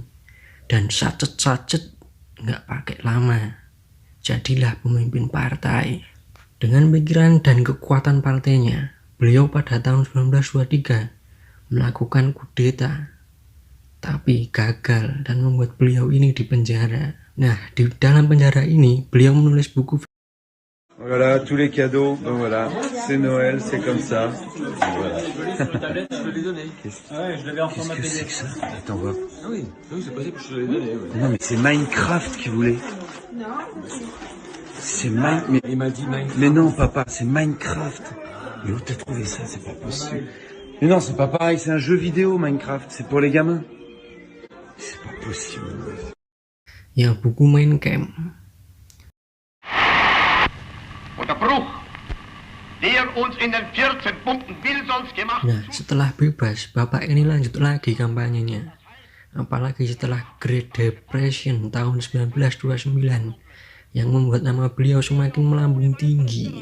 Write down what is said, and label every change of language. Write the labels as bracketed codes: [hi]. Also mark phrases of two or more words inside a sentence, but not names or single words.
[id] Dan sacet-sacet nggak pakai lama, jadilah pemimpin partai. Dengan pikiran dan kekuatan partainya, beliau pada tahun 1923 melakukan kudeta, tapi gagal dan membuat beliau ini dipenjara. Nah, di dalam penjara ini beliau menulis buku. [fr] Voilà, tous les cadeaux, ben voilà, c'est Noël, c'est comme ça. Voilà. Qu'est-ce que c'est que ça? Attends, voir. Ah oui, c'est possible que je te l'ai donné. Ouais. Non, mais c'est Minecraft qui voulait. C'est mais... Il m'a dit Minecraft. Mais non, papa, c'est Minecraft. Mais où t'as trouvé ça? C'est pas possible. Mais non, c'est pas pareil, c'est un jeu vidéo, Minecraft. C'est pour les gamins. C'est pas possible. [id] Ya, buku Minecraft. Nah, setelah bebas, bapak ini lanjut lagi kampanyenya. Apalagi setelah Great Depression tahun 1929 yang membuat nama beliau semakin melambung tinggi.